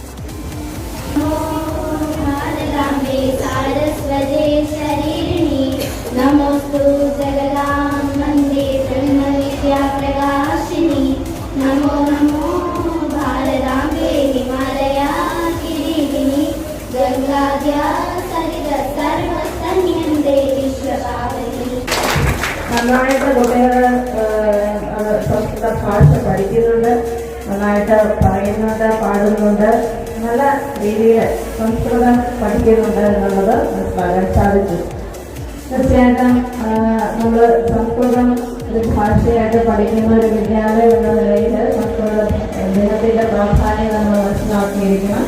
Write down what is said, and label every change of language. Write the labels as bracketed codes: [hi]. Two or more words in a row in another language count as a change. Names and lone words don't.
[sa] भारताम्बे सारस्वते शरीरिणी नमोस्तु जगदां वन्दे ब्रह्मविद्याप्रकाशिनी. नमो नमो भारताम्बे हिमालया किरीटिनी गंगाद्या सरित सर्वस्तन्यन्ते विश्वपावनी. [ml] നന്നായിട്ട് കുട്ടികൾ സംസ്കൃത ഭാഷ പഠിക്കുന്നുണ്ട്, നന്നായിട്ട് പറയുന്നുണ്ട്, പാടുന്നുണ്ട്, നല്ല രീതിയിൽ സംസ്കൃതം പഠിക്കുന്നുണ്ട് എന്നുള്ളത് മനസ്സിലാക്കാൻ സാധിച്ചു. തീർച്ചയായിട്ടും നമ്മൾ സംസ്കൃതം ഒരു ഭാഷയായിട്ട് പഠിക്കുന്ന ഒരു വിദ്യാലയം എന്ന നിലയിൽ സംസ്കൃത ദിനത്തിൻ്റെ പ്രാധാന്യം നമ്മൾ മനസ്സിലാക്കിയിരിക്കണം.